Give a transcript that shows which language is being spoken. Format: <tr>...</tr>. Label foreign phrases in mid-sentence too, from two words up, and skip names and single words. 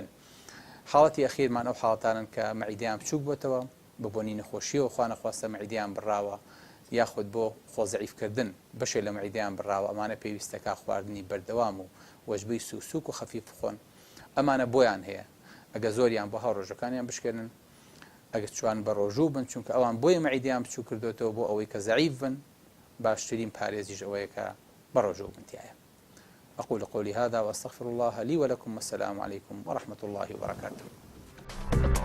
<ckb>حاڵەتی ئەخیرمان ئەو حاڵەتانن کە مەعیدیان بچووک بۆتەوە بە بۆنی نەخۆشیەوە خوا نەخواستە مەعیدیان بڕاوە یاخود بۆ خۆزەعیفکردن بەشێ لە مەعیدیان بڕاوە ئەمانە پێویستەکە خواردنی بەردەوام و وەجبەی سوسوک و خەفیف بخۆن ئەمانە بۆیان هەیە ئەگە زۆریان بۆ هاوڕۆژەکانیان بشکێنن ئەگەر چوان بە ڕۆژوو بن چونکە ئەوان بۆیە مەعیدیان بچوو کردوێتەوە بۆ ئەوەی کە زەعیف بن باشترین پارێزیش ئەوەیە کە بە ڕۆژوو بنتیایە.</ckb> <ar>أقول قولي هذا وأستغفر الله لي ولكم والسلام عليكم ورحمة الله وبركاته.</ar>